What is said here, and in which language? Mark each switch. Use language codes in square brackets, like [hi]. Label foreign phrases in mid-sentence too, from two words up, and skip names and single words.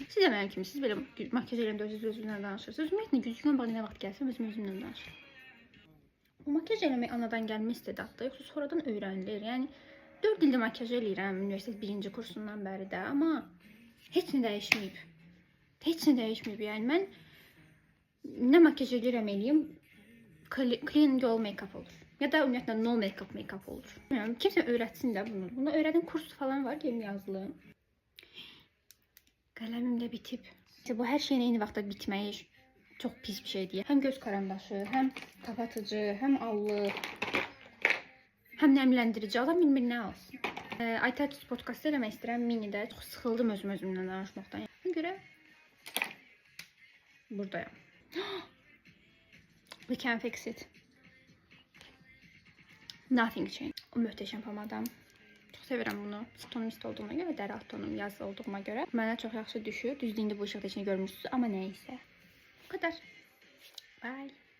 [az] Siz də mənim kimi, siz belə makyaj edəndə özünüzlə danışırsınız. Ümumiyyətlə güzgümə baxanda nə vaxt gəlsəm özümlə danışıram. Bu makyaj eləmək anadan gəlmə istedaddır, yoxsa sonradan öyrənilir. Yəni 4 ildir makyaj eləyirəm universitet 1-ci kursundan bəri də, amma heç nə dəyişməyib. Heç nə dəyişməyib. Yəni mən nə makyaj eləyirəm eləyim, [en] clean girl make-up olur. [az] Ya da ümumiyyətlə [en] no make-up [az] olur. Bilmirəm, kimsə öyrətsin də bunu. Buna öyrədən kurs falan var, gəlin yazılı. Qələmim də bitib. Bu hər şeyin eyni vaxtda bitməyi çox pis bir şeydir. Həm göz karandaşı, həm kapatıcı, həm allıq, həm nəmləndirici. Adam bilmir nə alsın. iTouch podcast eləmək istəyirəm minidə. Çox sıxıldım özümlə danışmaqdan. Ona görə buradayım. [en] We can fix it. Nothing change. [az] O möhtəşəm pomadam. Çox sevirəm bunu. Tonist olduğuma görə, dəri alt tonum yazı olduğuma görə. Mənə çox yaxşı düşür. Düzdür, indi bu işıqda içini görmüşsünüz, amma nəysə. Bu kadar. Bye.